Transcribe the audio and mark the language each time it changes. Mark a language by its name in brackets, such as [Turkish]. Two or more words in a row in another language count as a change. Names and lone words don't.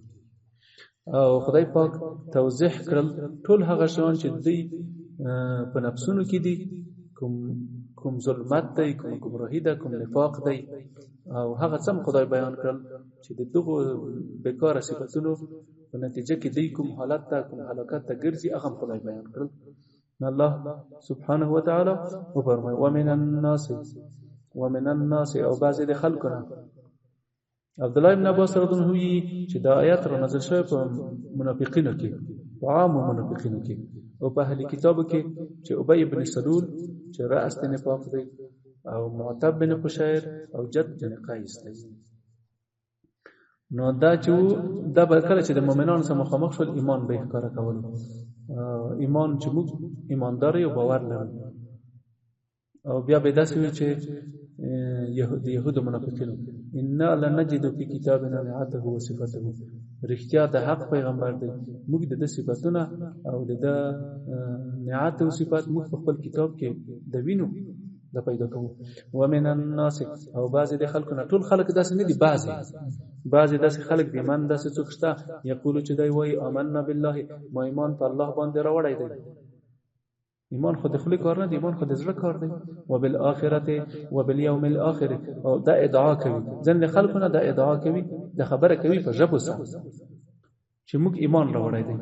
[Pashto] او خدای پاک توضیح کړل ټول هغه شیان چې دوی په نفسونو کې دي، کوم ظلمت دی، کوم گمراهي ده، کوم نفاق دی، او هغه څه خدای بیان کړل چې د دغو بیکاره صفتونو په نتیجه کې دی کوم حالت ته، کوم هلاکت ته ګرځي، هغه خدای بیان کړل. [Arabic] الله سبحانه وتعالى [Pashto] وفرمای [Arabic] ومن الناس [Pashto] او بعض د خلقنا. عبد الله ابن عباس [Arabic] رضی الله عنه [Pashto] چې دا آیات را نازل شوی په منافقینو کې، په عام منافقینو کې او په اهل کتابو کې، چې ابی بن سلول چې رأس د نفاق دی، او معتب بن قشير او جد بن قیس دی. نو دا چې دا به کله چې د مؤمنانو سره مخامخ شول ایمان به ښکاره کول، ایمان چې موږ ایماندار یو باور لرو. او بیا به داسې وي چې یهود منافقینو [Arabic] انا لنجد فی کتابنا نعته وصفته، [Pashto] رښتیا د حق پیغمبر دی، موږ د صفاتونه او د نعت او صفات موږ په خپل کتاب کې د وینو د پیدا کوو. [Arabic] ومن الناس [Pashto] او بعض د خلکو نه، ټول خلک داسې نه دي، بعض داسې خلک دي، من داسې څوک شته یقولو چې دی وایي [Arabic] آمنا بالله، [Pashto] ما ایمان په الله باندې راوړی دی. ایمان خو د خولې کار نه دی، ایمان خو د زړه کار دی. [Arabic] وبالآخرة وبالیوم الآخر، [Pashto] او دا ادعا کوي، ځینې خلکو نه دا ادعا کوي، د خبره کوي په ژبو سره چې موږ ایمان راوړی دی.